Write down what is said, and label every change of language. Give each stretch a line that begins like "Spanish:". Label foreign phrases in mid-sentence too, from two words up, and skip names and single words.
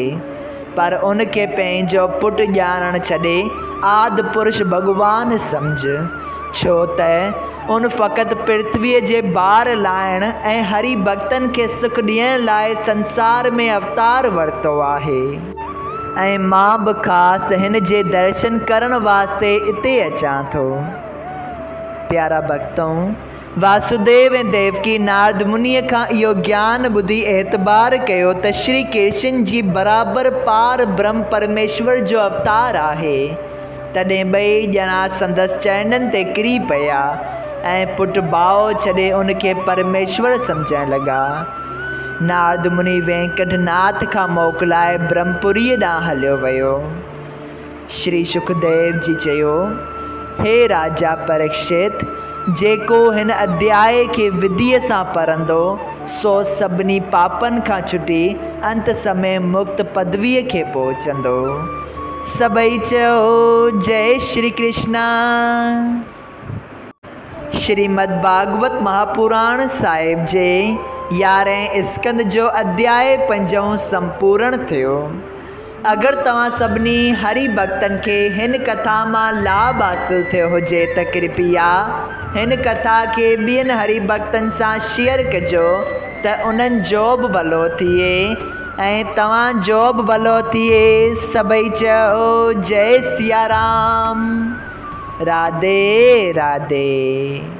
Sindhi: पर उनखे पंहिंजो पुटु ॼाणणु छॾे आदि पुरुष भॻवान सम्झ, छो त उन फ़क़ति पृथ्वीअ जे भार लाहिण ऐं हरि भक्तनि खे सुख ॾियण लाइ संसार में अवतार वरितो आहे। ऐं मां बि ख़ासि हिन जे दर्शन करण वास्ते हिते अचां थो। प्यारा भक्तों, वासुदेव ऐं देवकी नारद मुनीअ खां इहो ज्ञान ॿुधी एतबार कयो त श्री कृष्ण जी बराबरि पार ब्रह्म परमेश्वर जो अवतार आहे। तॾहिं ॿई ॼणा संदसि चरणनि ते किरी पिया ऐं पुटु भाउ छॾे उनखे परमेश्वर सम्झण लॻा। नारद मुनि वेंकट नाथ खां मोकिलाए ब्रह्मपुरीअ ॾांहुं हलियो वियो। श्री सुखदेव जी चयो, हे राजा परीक्षित, जेको हिन अध्याय खे विधीअ सां पढ़ंदो सो सभिनी पापनि खां छुटी अंत समय मुक्त पदवीअ खे पहुचंदो। सभई चयो जय श्री कृष्णा। श्रीमद् भागवत महापुराण साहिब जे 11 स्कंद जो अध्याय 5 संपूर्ण थियो। अगर तव्हां सभिनी हरि भक्तन के हिन कथा मां लाभ हासिल थियो हुजे त कृपया हिन कथा के ॿियनि हरि भक्तन सां शेयर कजो त उन्हनि जो बि भलो थिए ऐं तव्हांजो बि भलो थिए। सभई चओ जय सिया राम। राधे राधे।